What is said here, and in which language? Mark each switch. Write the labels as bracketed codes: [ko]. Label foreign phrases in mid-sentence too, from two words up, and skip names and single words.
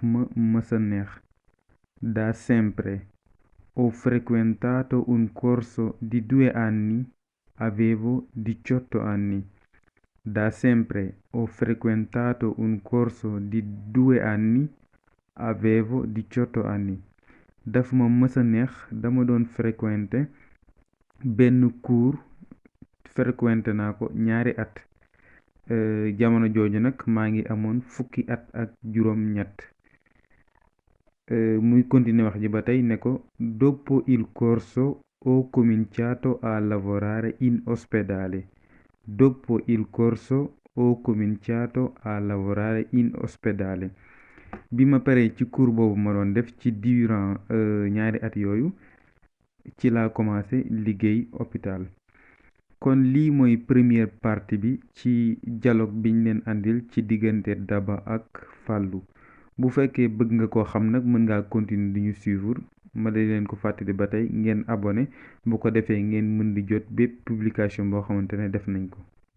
[wo] ma mësa neex [it] da sempre ho frequentato un corso di 2 anni avevo 18 anni da sempre ho frequentato un corso di 2 anni avevo 18 anni [wo] daf ma mësa neex dama doon fréquenté benn cours fréquenté naa ko ñaari at jamono jooju nag maa ngi amoon fukki at ak juróom ñett muy continuer wax ji ba tey ne ko [it] dopo il corso ho cominciato a lavorare in ospedale [wo] bi ma paree ci cours boobu ma doon def ci durant ñaari at yooyu ci laa commencé liggéey hôpital kon lii mooy [fr] première partie [wo] bi ci dialogue biñ leen andil ci diggante Daba ak Fallou bu fekkee bëgg nga koo xam nag mën ngaa continuer di ñu suivre ma da leen ko fàttali ba tey ngeen abonné bu ko defee ngeen mën di jot bépp publication boo xamante ne def nañ ko